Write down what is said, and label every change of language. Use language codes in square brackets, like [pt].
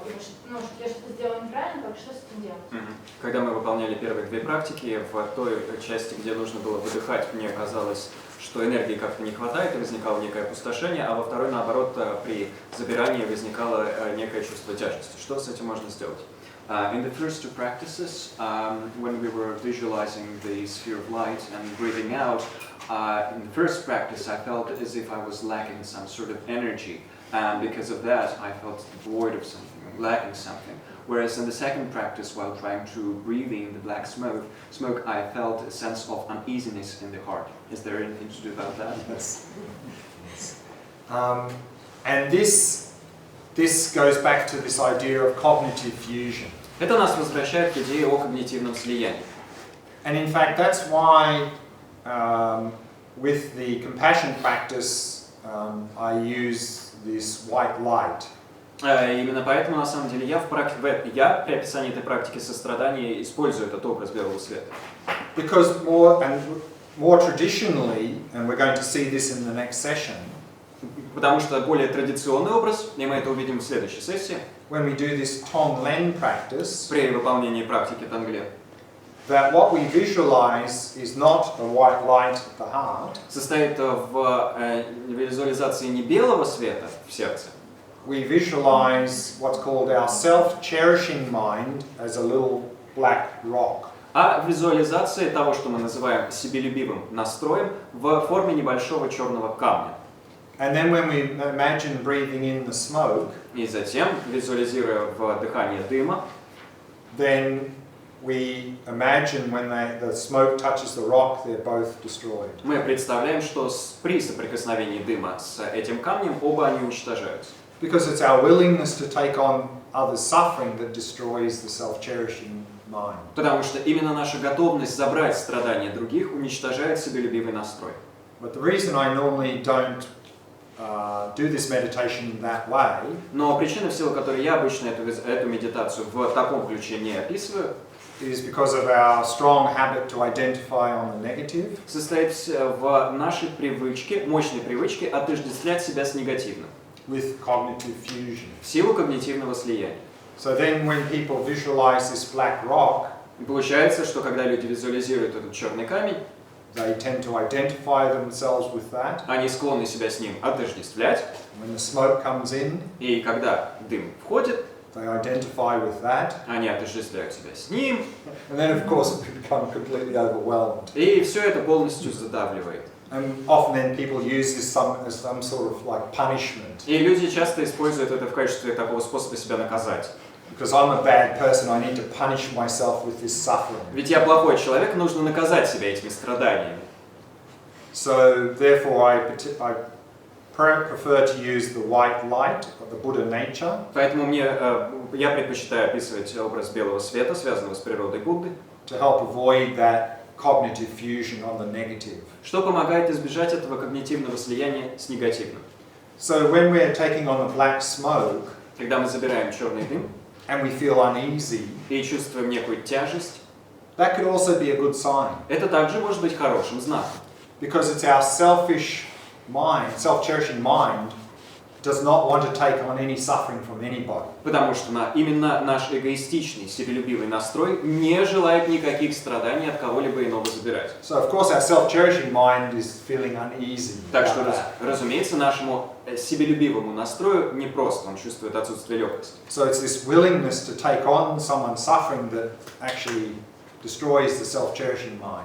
[ru] И что я что-то сделала неправильно, что с этим делать? Когда мы выполняли первые две практики, в той части, где нужно было выдыхать, мне казалось, что энергии как-то не хватает, и возникало некое опустошение, а во второй, наоборот, при забирании возникало некое чувство тяжести. Что с этим можно сделать? [en] In the first two practices, when we were visualizing the sphere of light and breathing out, in the first practice I felt as if I was lacking some sort of energy, and because of that I felt void of something, lacking something. Whereas in the second practice, while trying to breathe in the black smoke, I felt a sense of uneasiness in the heart. Is there anything to do about that? Yes. And this goes back to this idea of cognitive fusion. [ru] Это нас возвращает к идее о когнитивном слиянии. [en] And in fact, that's why with the compassion practice, I use this white light. [ru] Именно поэтому, на самом деле, я при описании этой практики сострадания использую этот образ белого света. [en] Because more traditionally, and we're going to see this in the next session, [ru] Потому что более традиционный образ, и мы это увидим в следующей сессии, [en] when we do this Tonglen practice, [ru] при выполнении практики Тонглен, [en] that what we visualize is not a white light at the heart. [ru] состоит в визуализации не белого света в сердце. [en] We visualize what's called our self-cherishing mind as a little black rock. [ru] А визуализация того, что мы называем себелюбивым настроем, в форме небольшого черного камня. [en] And then when we imagine breathing in the smoke, [ru] И затем, визуализируя вдыхание дыма, [en] then we imagine when the smoke touches the rock, they're both destroyed. [ru] мы представляем, что при соприкосновении дыма с этим камнем оба они уничтожаются. [en] Because it's our willingness to take on others' suffering that destroys the self-cherishing mind. [ru] Потому что именно наша готовность забрать страдания других уничтожает себелюбивый настрой. [en] But the reason I normally don't do this meditation in that way, [ru] Но причина, в силу которой я обычно эту медитацию в таком ключе не описываю, [en] is because of our strong habit to identify on the negative. [ru] Состоит в нашей привычке, мощной привычке отождествлять себя с негативным. [en] With cognitive fusion. [ru] В силу когнитивного слияния. [en] So then when people visualize this black rock, [ru] И получается, что когда люди визуализируют этот черный камень, [en] they tend to identify themselves with that. [ru] они склонны себя с ним отождествлять. [en] When the smoke comes in, [ru] И когда дым входит, [en] they identify with that. [ru] они отождествляют себя с ним. [en] And then of course we become completely overwhelmed. [ru] И все это полностью задавливает. [en] And often then people use this as some sort of like punishment. [ru] И люди часто используют это в качестве такого способа себя наказать. [en] Because I'm a bad person, I need to punish myself with this suffering. [ru] Ведь я плохой человек, нужно наказать себя этими страданиями. [en] So therefore I prefer to use the white light of the Buddha nature. [ru] Поэтому я предпочитаю описывать образ белого света, связанного с природой Будды, [en] To help avoid that cognitive fusion on the negative. [ru] что помогает избежать этого когнитивного слияния с негативным. [en] So when we're taking on the black smoke, [ru] Когда мы забираем черный дым [en] and we feel uneasy, [ru] и чувствуем некую тяжесть, [en] that could also be a good sign. [ru] это также может быть хорошим знаком. [en] Because it's our selfish mind, self-cherishing mind, does not want to take on any suffering from anybody. [ru] Потому что именно наш эгоистичный, себелюбивый настрой не желает никаких страданий от кого-либо иного забирать. [en] So of course our self-cherishing mind is feeling uneasy. [ru] Так что, разумеется, нашему себелюбивому настрою непросто, он чувствует отсутствие легкости. [en] So it's this willingness to take on someone's suffering that actually destroys the self-cherishing mind.